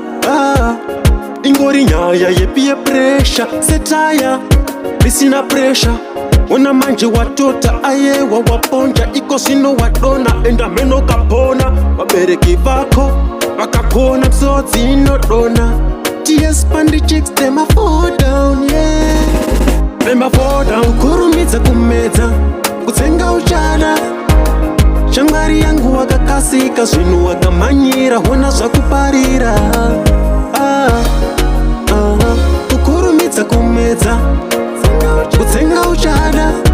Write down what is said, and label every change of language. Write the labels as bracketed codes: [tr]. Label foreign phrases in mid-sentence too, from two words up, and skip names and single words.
[sn] Ah, ingori nyaya yepi yepresha, setaya, risina presha. Ona manje watota, ayewa waponja, iko zvino wadona, enda mheno kapona. Vabereki vako, vakakona, msodzi inodona. [jam] T S pandi chicks, them a fall down, yeah. Them a fall down. [sn] Kukurumidza kumedza, kutsenga uchada. Shamwari yangu wakakasika, zvinhu wakamhanyira, hona zvakuparira. Ah, ah, kukurumidza kumedza, kutsenga uchada.